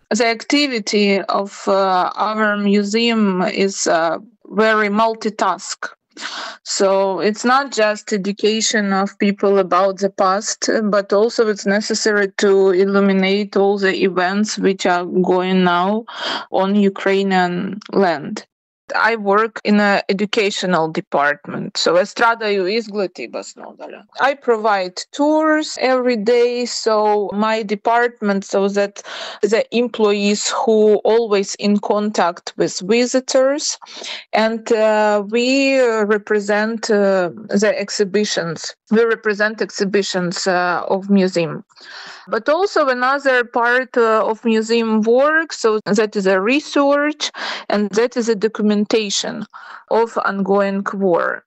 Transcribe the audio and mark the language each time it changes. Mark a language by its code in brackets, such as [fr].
[en] The activity of our museum is very multitask. So it's not just education of people about the past, but also it's necessary to illuminate all the events which are going now on Ukrainian land. I work in an educational department, so [lv] es strādāju izglītības nodaļā. [en] I provide tours every day, so my department, so that the employees who always in contact with visitors, and we represent the exhibitions. We represent exhibitions of museum. But also another part of museum work, so that is a research and that is a documentation of ongoing war.